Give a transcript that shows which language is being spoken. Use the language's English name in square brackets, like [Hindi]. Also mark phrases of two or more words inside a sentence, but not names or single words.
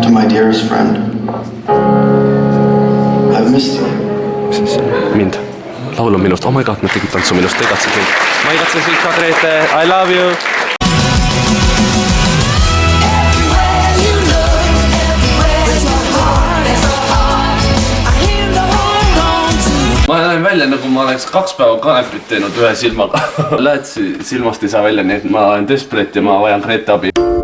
[English] my dearest friend. I've missed you. [Estonian] Mis mind? Laul on minust. [English] Oh my god, [Estonian] nad tegid tantsu minust. Te igatsid mind. Ma igatsen sind ka, Grete. [English] I love you. [Estonian] Ma näen välja, nagu ma oleks 2 päeva kanepit teinud ühe silmaga. Lähed silmast ei saa välja, nii et ma olen desperate ja ma vajan Grete abi.